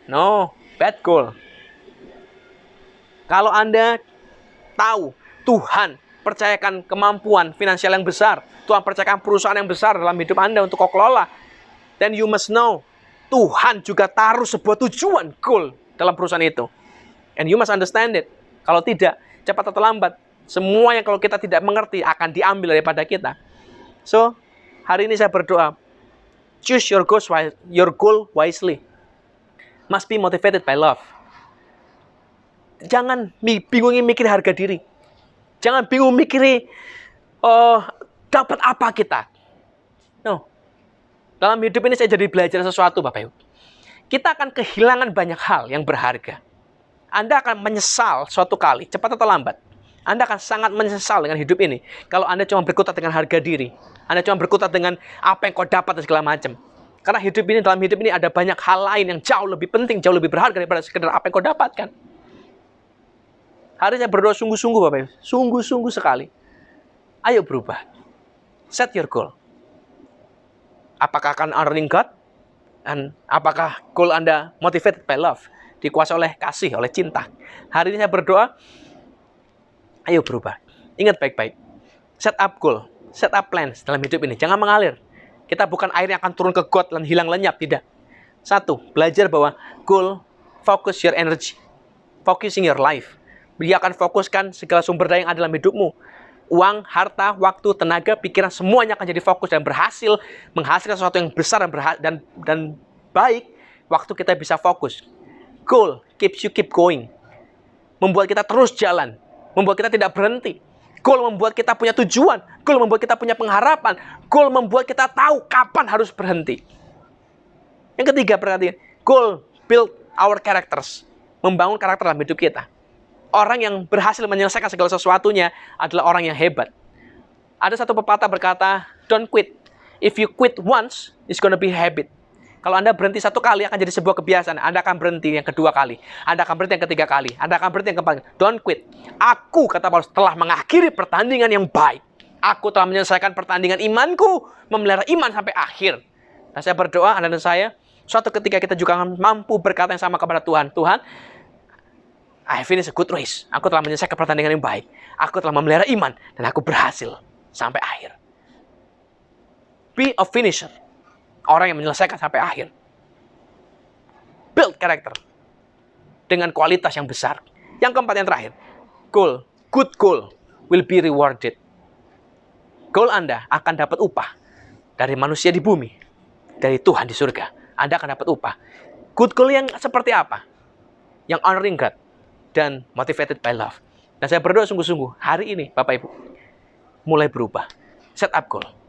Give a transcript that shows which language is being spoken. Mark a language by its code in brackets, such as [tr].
[en] No, bad goal. [id] Kalau Anda tahu Tuhan percayakan kemampuan finansial yang besar, Tuhan percayakan perusahaan yang besar dalam hidup Anda untuk kau kelola, [en] then you must know [id] Tuhan juga taruh sebuah tujuan, goal dalam perusahaan itu. [en] And you must understand it. [id] Kalau tidak, cepat atau lambat, semua yang kalau kita tidak mengerti akan diambil daripada kita. So, hari ini saya berdoa, [en] choose your goal wisely. Must be motivated by love. [id] Jangan bingung mikir harga diri. Jangan bingung mikir dapat apa kita. [en] No. [id] Dalam hidup ini saya jadi belajar sesuatu, Bapak Ibu. Kita akan kehilangan banyak hal yang berharga. Anda akan menyesal suatu kali, cepat atau lambat. Anda akan sangat menyesal dengan hidup ini kalau Anda cuma berkutat dengan harga diri. Anda cuma berkutat dengan apa yang kau dapat dan segala macam. Karena dalam hidup ini ada banyak hal lain yang jauh lebih penting, jauh lebih berharga daripada sekedar apa yang kau dapatkan. Hari saya berdoa sungguh-sungguh, Bapak Ibu. Sungguh-sungguh sekali. Ayo berubah. [en] Set your goal. [id] Apakah akan [en] honoring God? [id] Dan apakah goal Anda [en] motivated by love? [id] Dikuasai oleh kasih, oleh cinta. Hari ini saya berdoa, ayo berubah. Ingat baik-baik. Set up goal. [en] Set up plans [id] dalam hidup ini. Jangan mengalir. Kita bukan air yang akan turun ke got dan hilang lenyap. Tidak. Satu, belajar bahwa goal, [en] focus your energy. Focusing your life. [id] Dia akan fokuskan segala sumber daya yang ada dalam hidupmu. Uang, harta, waktu, tenaga, pikiran, semuanya akan jadi fokus dan berhasil menghasilkan sesuatu yang besar dan baik. Waktu kita bisa fokus. [en] Goal keeps you keep going. [id] Membuat kita terus jalan. Membuat kita tidak berhenti. Goal membuat kita punya tujuan. Goal membuat kita punya pengharapan. Goal membuat kita tahu kapan harus berhenti. Yang ketiga, perhatikan. [en] Goal build our characters. [id] Membangun karakter dalam hidup kita. Orang yang berhasil menyelesaikan segala sesuatunya adalah orang yang hebat. Ada satu pepatah berkata, [en] don't quit. If you quit once, it's gonna be habit. [id] Kalau Anda berhenti satu kali akan jadi sebuah kebiasaan. Anda akan berhenti yang kedua kali. Anda akan berhenti yang ketiga kali. Anda akan berhenti yang keempat kali. [en] Don't quit. [id] Aku, kata Paulus, telah mengakhiri pertandingan yang baik. Aku telah menyelesaikan pertandingan imanku. Memelihara iman sampai akhir. Nah, saya berdoa, Anda dan saya, suatu ketika kita juga akan mampu berkata yang sama kepada Tuhan. Tuhan, [en] I finish a good race. [id] Aku telah menyelesaikan pertandingan yang baik. Aku telah memelihara iman. Dan aku berhasil sampai akhir. [en] Be a finisher. [id] Orang yang menyelesaikan sampai akhir. [en] Build character. [id] Dengan kualitas yang besar. Yang keempat, yang terakhir. Goal. [en] Good goal will be rewarded. [id] Goal Anda akan dapat upah. Dari manusia di bumi. Dari Tuhan di surga. Anda akan dapat upah. Good goal yang seperti apa? [en] Yang honoring God. [id] Dan [en] motivated by love. [id] Dan saya berdoa sungguh-sungguh. Hari ini, Bapak Ibu. Mulai berubah. Set up goal.